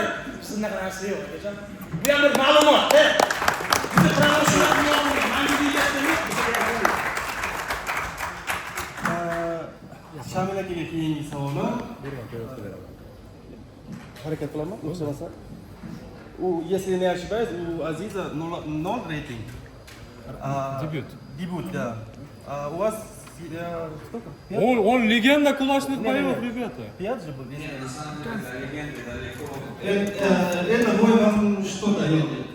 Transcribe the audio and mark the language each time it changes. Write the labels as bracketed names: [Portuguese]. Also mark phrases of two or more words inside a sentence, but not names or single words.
[Uzbek] Siznaqa narsa yo'q, akajon. Bu ham bir ma'lumot-da. Bizni promotion qilmoqchi, mana bu Shamil akaga keyingi savolim. Harakat qilaman, o'xshamasa. [Russian] Если не ошибаюсь, у Азиза 0 рейтинг. Дебют, да. У вас сколько? Он легенда кулачных боев, ребята. 5 же был? Это бой вам что дает?